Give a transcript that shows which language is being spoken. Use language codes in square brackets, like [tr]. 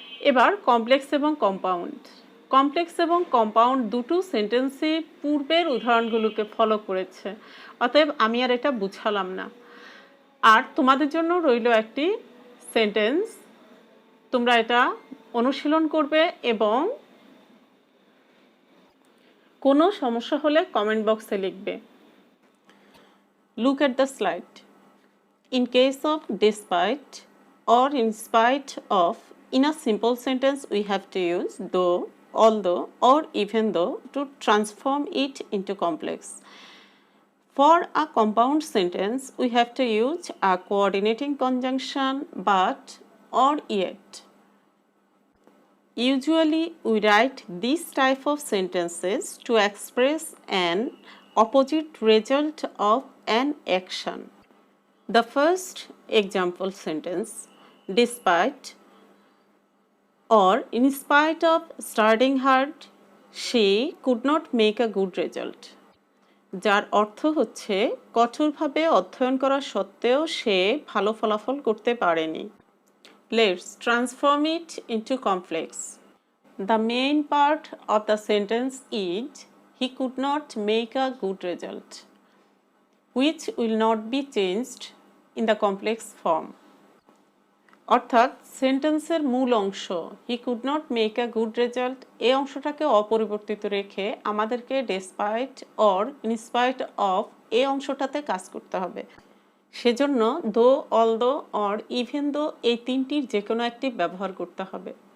[bn] এবার কমপ্লেক্স এবং compound. Complex এবং কম্পাউন্ড দুটো সেন্টেন্সই পূর্বের উদাহরণগুলোকে ফলো করেছে, অতএব আমি আর এটা বুঝালাম না। আর তোমাদের জন্য রইল একটি সেন্টেন্স, তোমরা এটা অনুশীলন করবে এবং কোনো সমস্যা হলে কমেন্ট বক্সে লিখবে। [en] Look at the slide. In case of despite or in spite of, in a simple sentence we have to use though, although or even though to transform it into complex. For a compound sentence we have to use a coordinating conjunction but or yet. Usually we write this type of sentences to express an opposite result of an action. The first example sentence, despite or in spite of studying hard, she could not make a good result. [bn] যার অর্থ হচ্ছে কঠোরভাবে অধ্যয়ন করা সত্ত্বেও সে ভালো ফলাফল করতে পারেনি। [en] Let's transform it into complex. The main part of the sentence is he could not make a good result, which will not be changed in the complex form. [bn] অর্থাৎ সেন্টেন্সের মূল অংশ [en] he could not make a good result [bn] এই অংশটাকে অপরিবর্তিত রেখে আমাদেরকে [en] despite or in spite of [bn] এই অংশটাতে কাজ করতে হবে। সেজন্য [en] though, although or even though [bn] এই তিনটির যে কোনো একটি ব্যবহার করতে হবে।